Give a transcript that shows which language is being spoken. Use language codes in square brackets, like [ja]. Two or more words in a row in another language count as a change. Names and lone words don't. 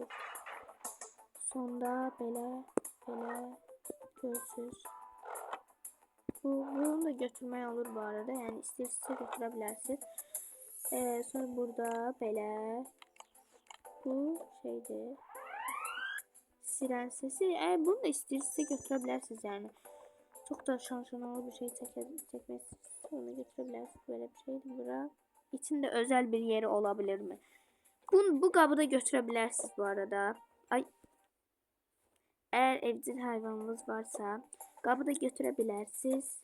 [az] Sonda belə görürsünüz. Bunu da götürmək olur bu arada. Yəni istəyirsinizsə götürə bilərsiniz. Sonra burada belə bu şeydir. [tr] Siren sesi. [az] Bunu da istəyirsinizsə götürə bilərsiniz yəni. [tr] Çok da şanşanalı bir şey çekmek onu götürebilirsiniz. Böyle bir şeydi bura. İçinde özel bir yeri olabilir mi? Bu kabı da götürebilirsiniz bu arada. Ay. Eğer evcil hayvanınız varsa kabı da götürebilirsiniz.